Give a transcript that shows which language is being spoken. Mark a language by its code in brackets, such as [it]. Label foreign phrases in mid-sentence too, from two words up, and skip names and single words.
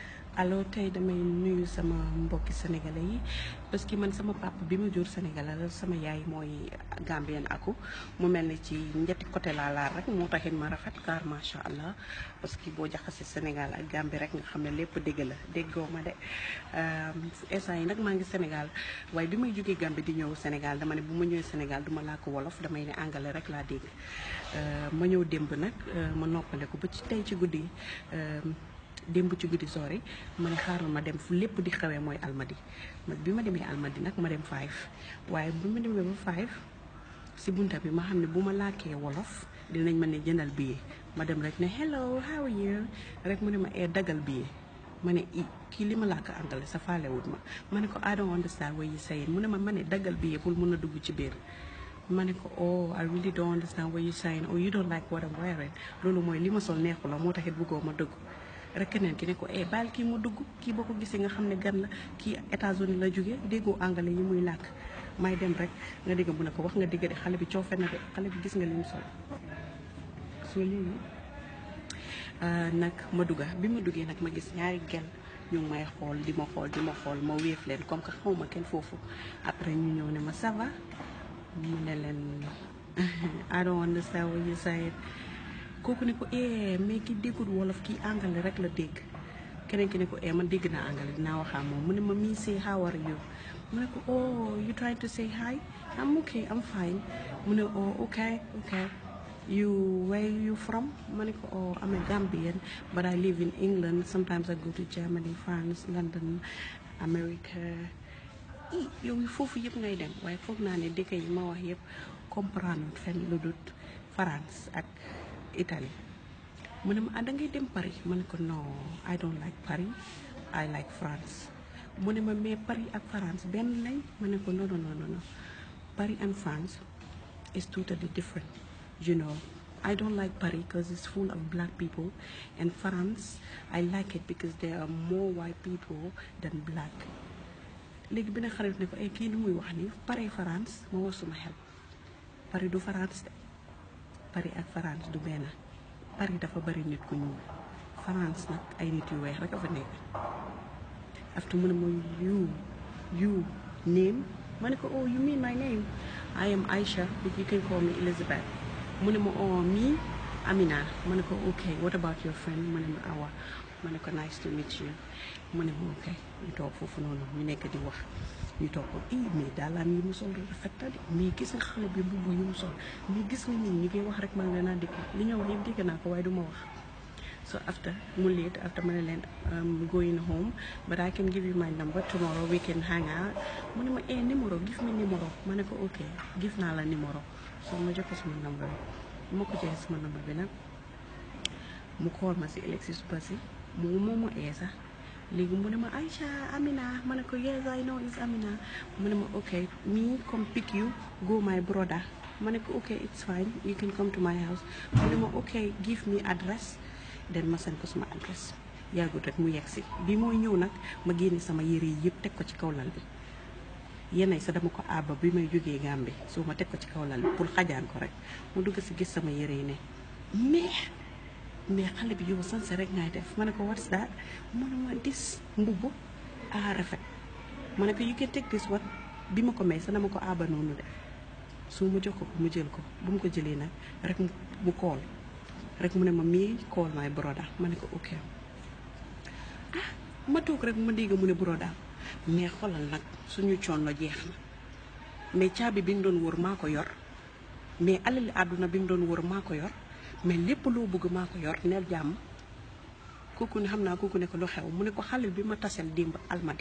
[wo] alors tey damay nuyu sama mbokki sénégalais yi [fr] parce que [wo] man sama papa bi ma jur sénégalais la sama yaay mooy gambien aku mu mel ni ci ñetti côté laa laal rek moo taxit ma rafet car [ar] macha allah [fr] parce que [wo] boo jaxasee Sénégal ak Gambie rek nga xam ne lépp dégg la déggoo ma de instant yi nag maa ngi Sénégal waaye bi may jógee Gambie di ñëw Sénégal dama ne bu ma ñëwee Sénégal duma làkk wolof damay ne anglais rek laa dégg ma ñëw démb nag ma noppale ko ba ci tey ci guddi démb ci guddi sori ma ne xaaral ma dem fu lépp di xewee mooy almadi bi ma demee almadi nag ma dem 5 waaye bi ma demee ba 5 si bunta bi ma xam ne bu ma làkkee wolof dinañ ma ne jëndal billet ma dem rek ne [en] hello how are you [wo] rek mu ne ma dagal billet ma ne kii li ma làkk anglais sa faalewut ma ne ko [en] I don't understand what you saying [wo] mu ne ma ne dagal billet pour mun a dugg ci biir ma ne ko [en] oh I really don't understand what you saying or you don't like what I'm wearing [wo] loolu mooy li ma sol neexu la moo taxit bëggoo ma dugg rek keneen ki ne ko baal kii mu dugg kii boo ko gisee nga xam ne gan la kii États-Unis la jógee déggoo anglais yi muy làkk may dem rek nga dégg mu ne ko wax nga dégg de xale bi coofe na de xale bi gis nga li mu sol soo léegi nag ma dugga bi ma duggee nag ma gis ñaari gel ñu ngi may xool di ma xool ma wéef leen [fr] comme que [wo] xaw ma kenn foofu après ñu ñëw ne ma [fr] ça va [wo] mu ne leen [en] I don't understand what you said [wo] kooku ne ko mais ki déggul wolof kii anglais rek la dégg keneen ki ne ko man dégg naa anglais dinaa waxaa moom mu ne ma mii [en] say how are you [wo] mu ne ko [en] oh you trying to say hi I'm okay I'm fine [wo] mu ne [en] oh okay where you from [wo] ma ne ko [en] oh I'm a Gambian but I live in England sometimes I go to Germany France London America [wo] yow foofu yëpp ngay dem waaye foog naa ne dëkk yi ma wax yëpp comprendre fenn lu dut France ak Italie mu ne ma da ngay dem Paris ma ne ko non [en] I don't like Paris I like France [wo] mu ne ma mais Paris ak France benn lay ma ne ko non [en] Paris and France is [wo] totally different you know I don't like Paris because it's full of black people and France I like it because there are more white people than black léegi benn xarit ne ko kii ni muy wax ni Paris France ma war suma xel Paris du France de Paris ak France du benn Paris dafa bari nit ku ñuul France nag ay nit yu weex rek a fa nekk after mu ne ma [en] you name [wo] ma ne ko [en] oh you mean my name I am Aisha but you can call me Elizabeth [wo] mu ne ma [en] oh me [wo] Amina ma ne ko [en] okay what about your friend [wo] ma ne ma Awa ma ne ko [en] nice to meet you [wo] mu ne ma okay ñu toog foofu noonu ñu nekk di wax ñu toog ko mais daalaan yi mu sol rafet na de mais gis nga xale bi mbubb yu mu sol mais gis nga nii ñi koy wax rek man ne naa dégg li ñoo wax yëpp dégg naa ko waaye du ma wax so after mu late after ma ne leen [en] going home but I can give you my number tomorrow we can hang out [wo] mu ne ma numéro [en] give me [wo] numéro ma ne ko ok give naa la numéro so ma jox ko sama number bi ma ko joxee sama number bi nag mu call ma si Alexis suba si moom sax léegi mu ne ma Aisha Amina ma ne ko [en] yes I know it's Amina [wo] mu ne ma [en] ok me come pick you go my brother [wo] ma ne ko [en] ok it's fine you can come to my house [wo] mu ne ma [en] ok give me address [wo] den ma seen ko suma adresse yàggut rek mu yegg si bi mooy ñëw nag ma génne sama yére yi yëpp teg ko ci kaw lal bi yenn sa dama ko àbba bi may jógee Gambie soo ma teg ko ci kaw lal bi pour xajaan ko rek mu dugg si gis sama yére yi ne mais xale bi yow sanse rek ngay def ma ne ko [en] what's that [wo] mu ne ma dis mbubb rafet ma ne ko [en] you can take this one [wo] bi ma ko may sa dama ko àbba noonu de su ma jox ko mu jël ko bu mu ko jëlee nag rek mu kool rek mu ne ma mii [en] call my brother [wo] ma ne ko ok ma toog rek ma dégg mu ne brother mais xoolal nag suñu coono jeex na mais caabi bi nga doon wër maa ko yor mais alali àdduna bi nga doon wër maa ko yor mais lépp loo bëgg maa ko yor neel jàmm kooku ne xam naa kooku ne ko lu xew mu ne ko xale bi ma tasel démb almadi